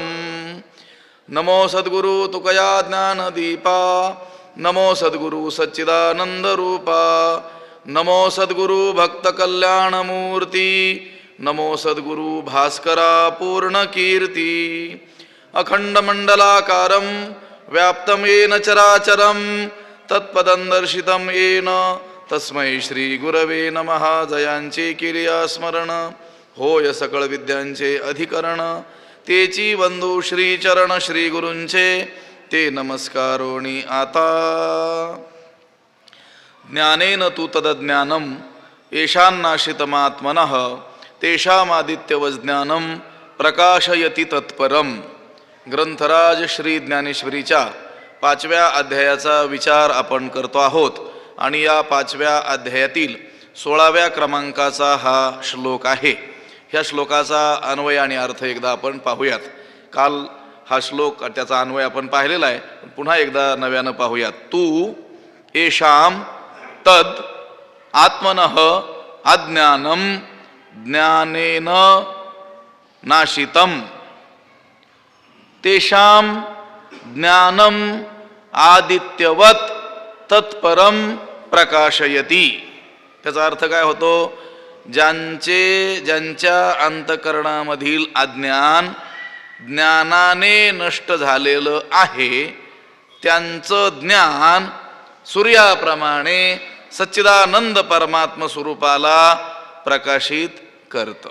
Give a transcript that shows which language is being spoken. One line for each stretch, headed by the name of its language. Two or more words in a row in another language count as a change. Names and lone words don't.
Marathi: नमो सद्गुरु तुकया ज्ञानदीपा, नमो सद्गुरु सच्चिदानन्दरूपा, नमो सद्गुरु भक्तकल्याणमूर्ती, नमो सद्गुरु भास्करा पूर्णकीर्ती।
Sanskrit: अखण्डमण्डलाकारं व्याप्तं येन चराचरं तत्पदं दर्शितं येन तस्मै श्री गुरवे नमः।
Marathi: जयांचे किरिया स्मरण होय सकळ विद्यांचे अधिकरण, तेची वंदू श्री चरण श्री गुरूंचे ते नमस्कारोणी आता।
Sanskrit: ज्ञानेन तु तदज्ञानं येषान्नाशितमात्मनः तेषामादित्यवज्ञानं प्रकाशयति तत्परम्।
Marathi: ग्रंथराज श्री ज्ञानेश्वरीच्या 5व्या अध्यायाचा विचार आपण करतो आहोत आणि या 5व्या अध्यायातील 16व्या क्रमांकाचा हा श्लोक आहे। ह्या श्लोकाचा अन्वय आणि अर्थ एकदा आपण पाहूयात। काल हा श्लोक त्याचा अन्वय आपण पाहिलेला आहे, पुन्हा एकदा नव्यानं पाहूयात।
Sanskrit: तू येषाम तद आत्मनः अज्ञानं ज्ञानेन नाशितं तेषां ज्ञानम आदित्यवत तत्परम प्रकाशयती।
Marathi: त्याचा अर्थ काय होतो? ज्यांच्या अंतकरणामधील अज्ञान ज्ञानाने नष्ट झालेलं आहे त्यांचं ज्ञान सूर्याप्रमाणे सच्चिदानंद परमात्म स्वरूपाला प्रकाशित करतं।